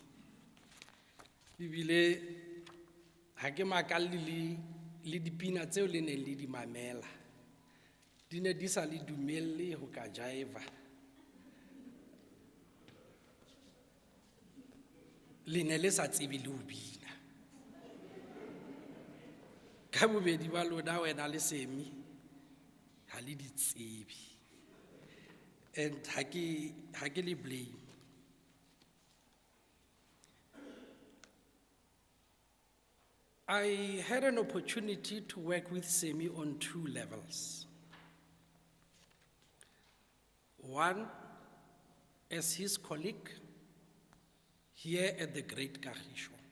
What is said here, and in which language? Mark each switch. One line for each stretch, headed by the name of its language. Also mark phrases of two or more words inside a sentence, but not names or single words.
Southern Sotho: Bibile ha ke makale le dipina tseo le neng le di mamela di ne di sa le dumelle ho ka jaiva, le ne le sa tsebe le ho bina. Ka bobedi ba lona wena le Sammy ha le di tsebe, and
English: ha ke le blame. I had an opportunity to work with Sammy on 2 levels. One, as his colleague here at the Great Kagisho.